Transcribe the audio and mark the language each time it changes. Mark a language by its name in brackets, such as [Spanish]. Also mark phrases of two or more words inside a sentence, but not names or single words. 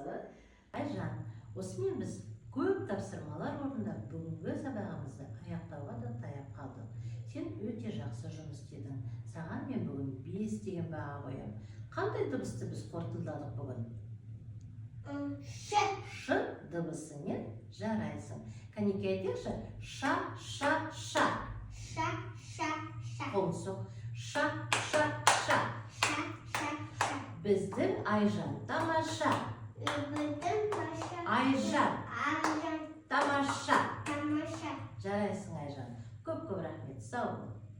[Kazakh] Айжан, осымен біз көп тапсырмалар орындап бүгінгі сабағымызды аяқтауға да таяп қалдық. Сен өте жақсы жұмыс істедің. Саған мен бүгін 5 деген баға қоямын. Қандай дыбысты біз қорытындыладық бүгін? Ш. Ш дыбысымен жарайсың. Кәнекей айтайықшы. Ша. Қоңсық. Ша. Біздің Айжан тамаша. Айжан тамаша. Жарайсың Айжан. Көп рахмет. Сау бол.